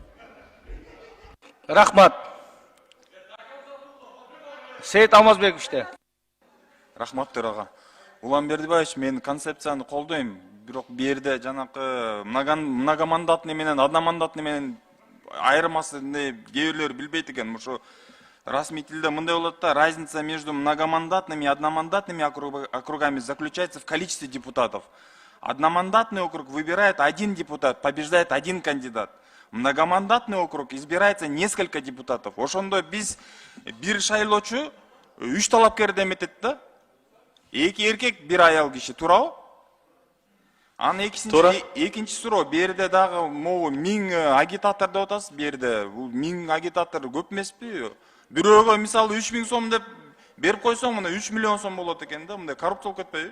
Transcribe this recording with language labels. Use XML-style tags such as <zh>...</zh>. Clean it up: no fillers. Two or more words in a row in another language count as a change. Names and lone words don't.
<ky>Рахмат. Сейит Алмазбековичте. Рахмат төрага. Улан Бердибаевич, мен концепцияны колдойм. Бирок бу жерде жанакы многомандатный менен одномандатный менен айырмасы кээ бирлер билбейт экен. Ошо расмий тилде мындай болот да,</ky> <ru>разница между многомандатными и одномандатными округами заключается в количестве депутатов. Одномандатный округ выбирает один депутат, побеждает один кандидат. Многомандатный округ избирается несколько депутатов.</ru> <ky>Ошондо биз бир шайлоочу 3 талапкерди эметет да. 2 эркек, 1 аял киши, туурабы? Анын экинчи суроо, бу жерде дагы могу 1000 агитатор деп атасыз, бу жерде. Бул 1000 агитатор көп эмеспи? Бирөөгө мисалы 3000 сом деп берип койсоң, мына 3 миллион сом болот экен да, мындай коррупция болуп кетпейби?</ky>